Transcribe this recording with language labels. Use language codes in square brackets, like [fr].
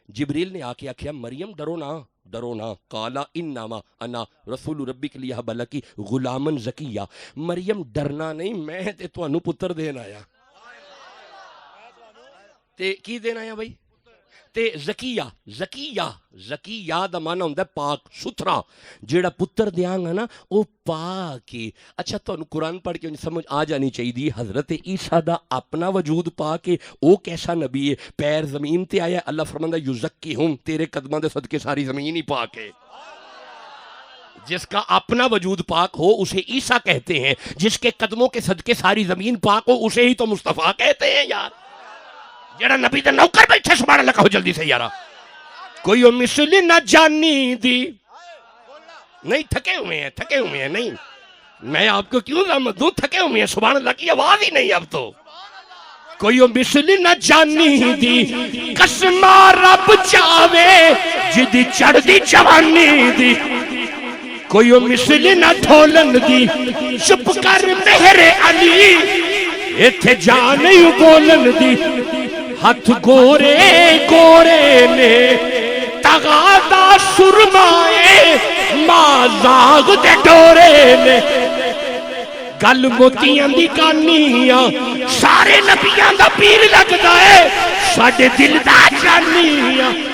[pa] جبریل نے آ کے آکھیا مریم ڈرو نہ، ڈرو نہ. [ar] قالا انما انا رسول ربک لیہب لکی غلاما زکیا. [pa] مریم ڈرنا نہیں، میں تے تانوں پتر دین آیا. تے کی دین آیا بھائی؟ تے زکیہ. زکیہ دا معنی ہوندا ہے پاک ستھرا. جیڑا پتر دیاں گا نا او پاک ہے. اچھا تانوں قرآن پڑھ کے سمجھ آ جانی چاہیے حضرت عیسیٰ دا اپنا وجود پاک ہے. او کیسا نبی ہے؟ پیر زمین تے آیا. اللہ فرماندا یزکیہم، تیرے قدماں دے صدقے ساری زمین ہی پاک ہے. [ur] جس کا اپنا وجود پاک ہو اسے عیسیٰ کہتے ہیں، جس کے قدموں کے صدقے ساری زمین پاک ہو اسے ہی تو مصطفیٰ کہتے ہیں یار. [pa] جڑا نبی دا نوکر بیٹھے [ur] سبحان اللہ کہو جلدی سے یارا. [pa] کوئی مثل نہ جانی دی. [ur] نہیں تھکے ہوئے ہیں نہیں. میں آپ کو کیوں رحمت دوں؟ تھکے ہوئے ہیں. سبحان اللہ کی آواز ہی نہیں اب تو. [pa] کوئی مثل نہ جانی دی قسمہ رب چاہے جدی چڑھ دی جوانی دی. کوئی مثل نہ ڈھولن دی چپ کر مہر علی ایتھے جان نہیں بولن دی. ہاتھ گورے گورے نے تغادا سرمائے مازاغ دے ڈورے نے. گل موتیاں دی کانیاں سارے نبیاں دا پیر لگدا ہے ساڈے دل دا جانیاں.